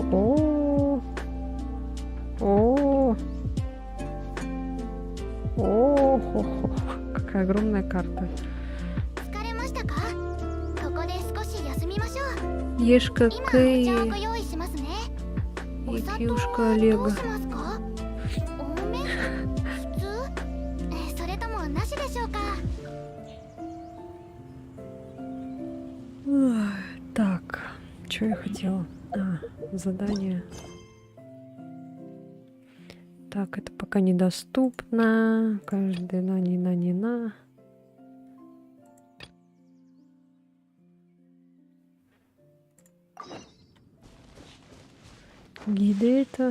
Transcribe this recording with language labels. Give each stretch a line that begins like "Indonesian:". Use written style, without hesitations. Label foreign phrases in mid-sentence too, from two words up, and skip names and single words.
Russian: О. О-хо-хо, какая огромная карта.
Japanese: 疲れましたか？ここで少し休みましょう。
Russian: Ешка
Japanese: 今お茶を
Russian: Кэй
Japanese: ご用意しますね。お
Russian: и
Japanese: 砂糖
Russian: Кьюшка
Japanese: どう
Russian: Олега.
Japanese: しますか？多め？普通？それともなしでしょうか？
Russian: Ой, так, что я хотела? Задание. Так, это пока недоступно. Каждый на. Гиды это...